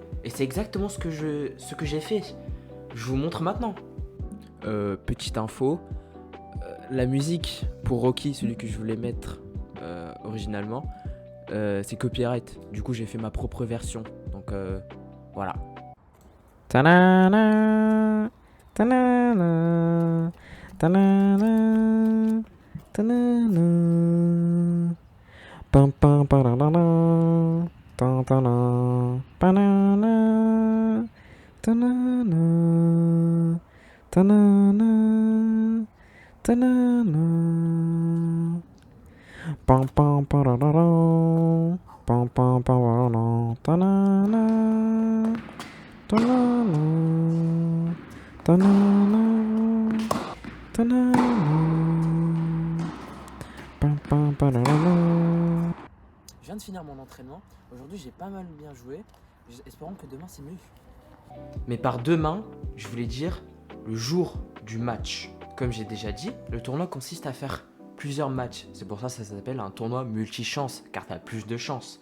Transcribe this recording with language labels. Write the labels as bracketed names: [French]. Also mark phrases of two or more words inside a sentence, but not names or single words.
[French] Et c'est exactement ce que j'ai fait. Je vous montre maintenant. Petite info, la musique pour Rocky, celui que je voulais mettre originalement, c'est copyright. Du coup, j'ai fait ma propre version. Donc voilà. Ta-na-na, ta-na-na, ta-na-na, ta-na-na. Pam pam pararara, ta-ta-na, pa-na-na, ta-na-na, ta-na-na, ta-na-na. Pam pam pararara, pam pam pararara, ta-na-na, ta-na-na, ta-na-na, ta-na-na. Pam pam pararara. Je viens de finir mon entraînement. Aujourd'hui, j'ai pas mal bien joué. Espérons que demain, c'est mieux. Mais par demain, je voulais dire le jour du match. Comme j'ai déjà dit, le tournoi consiste à faire plusieurs matchs. C'est pour ça que ça s'appelle un tournoi multi-chance, car tu as plus de chances.